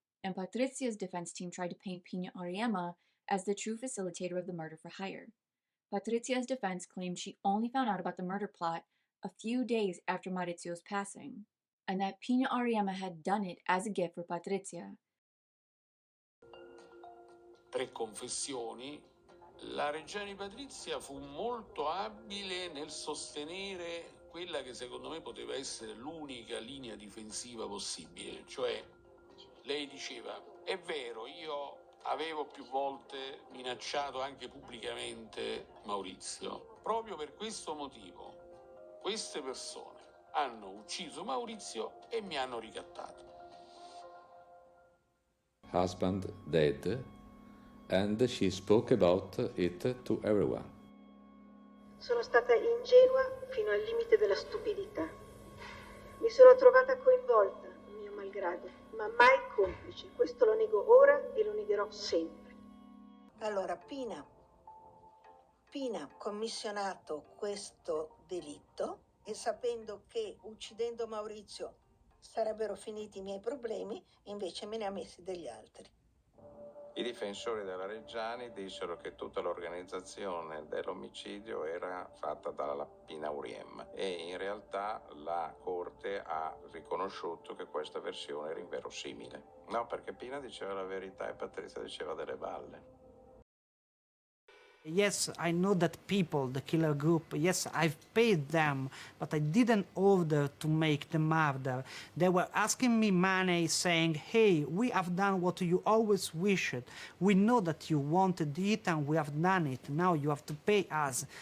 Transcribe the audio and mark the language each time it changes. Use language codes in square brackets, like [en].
[en] And Patrizia's defense team tried to paint Pina Ariema as the true facilitator of the murder for hire. Patrizia's defense claimed she only found out about the murder plot a few days after Maurizio's passing, and that Pina Ariema had done it as a gift for Patrizia. [it] 3 confessioni. La Reggiani Patrizia fu molto abile nel sostenere quella che secondo me poteva essere l'unica linea difensiva possibile, cioè lei diceva: è vero, io avevo più volte minacciato anche pubblicamente Maurizio, proprio per questo motivo queste persone hanno ucciso Maurizio e mi hanno ricattato. [en] Husband dead, and she spoke about it to everyone. [it] Sono stata ingenua fino al limite della stupidità. Mi sono trovata coinvolta, mio malgrado, ma mai complice. Questo lo nego ora e lo negherò sempre. Allora, Pina ha commissionato questo delitto e sapendo che uccidendo Maurizio sarebbero finiti i miei problemi, invece me ne ha messi degli altri. I difensori della Reggiani dissero che tutta l'organizzazione dell'omicidio era fatta dalla Pina Ariema e in realtà la Corte ha riconosciuto che questa versione era inverosimile. No, perché Pina diceva la verità e Patrizia diceva delle balle. [en] Yes, I know that people, the killer group, yes, I've paid them, but I didn't order to make the murder. They were asking me money, saying, hey, we have done what you always wished. We know that you wanted it and we have done it. Now you have to pay us.